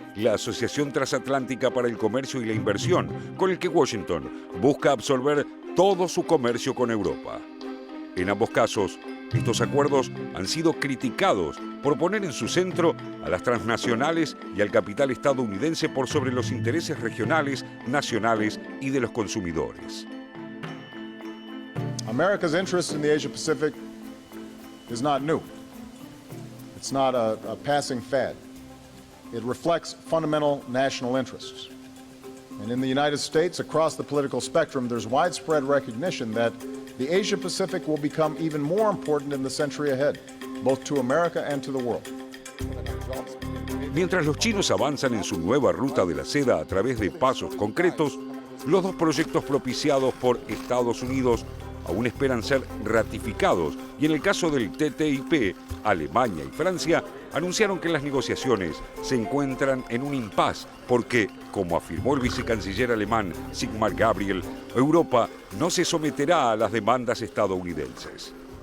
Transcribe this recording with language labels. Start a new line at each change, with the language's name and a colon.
Spanish: la Asociación Transatlántica para el Comercio y la Inversión, con el que Washington busca absorber todo su comercio con Europa. En ambos casos, estos acuerdos han sido criticados por poner en su centro a las transnacionales y al capital estadounidense por sobre los intereses regionales, nacionales y de los consumidores.
English: America's interest in the Asia-Pacific is not new. It's not a passing fad. It reflects fundamental national interests. And in the United States, across the political spectrum, there's widespread recognition that the Asia-Pacific will become even more important in the century ahead, both to America and to the world.
Spanish: Mientras los chinos avanzan en su nueva ruta de la seda a través de pasos concretos, los dos proyectos propiciados por Estados Unidos aún esperan ser ratificados y en el caso del TTIP, Alemania y Francia anunciaron que las negociaciones se encuentran en un impasse porque, como afirmó el vicecanciller alemán Sigmar Gabriel, Europa no se someterá a las demandas estadounidenses.